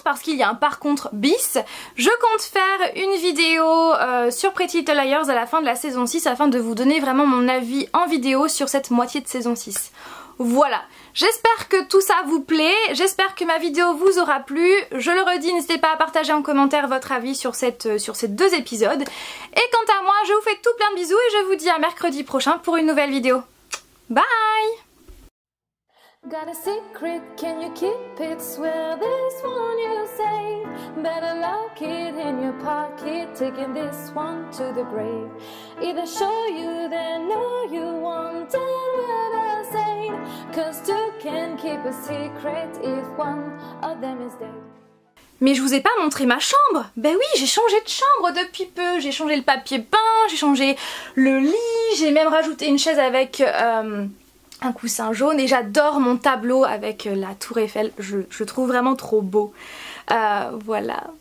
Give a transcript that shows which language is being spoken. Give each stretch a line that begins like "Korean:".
French: contre, parce qu'il y a un par contre bis, je compte faire une vidéo sur Pretty Little Liars à la fin de la saison 6 afin de vous donner vraiment mon avis en vidéo sur cette moitié de saison 6. Voilà, j'espère que tout ça vous plaît, j'espère que ma vidéo vous aura plu. Je le redis, n'hésitez pas à partager en commentaire votre avis sur ces 2 épisodes. Et quant à moi, je vous fais tout plein de bisous et je vous dis à mercredi prochain pour une nouvelle vidéo. Bye!
English: Got a secret, can you keep it? Swear this one you say. Better lock it in your pocket, taking this one to the grave. Either show you then know you want what I say. Cause two can keep a secret if one of them is dead.
French: Mais je vous ai pas montré ma chambre. Ben oui, j'ai changé de chambre depuis peu. J'ai changé le papier peint, j'ai changé le lit, j'ai même rajouté une chaise avec un coussin jaune et j'adore mon tableau avec la tour Eiffel, je le trouve vraiment trop beau. Voilà.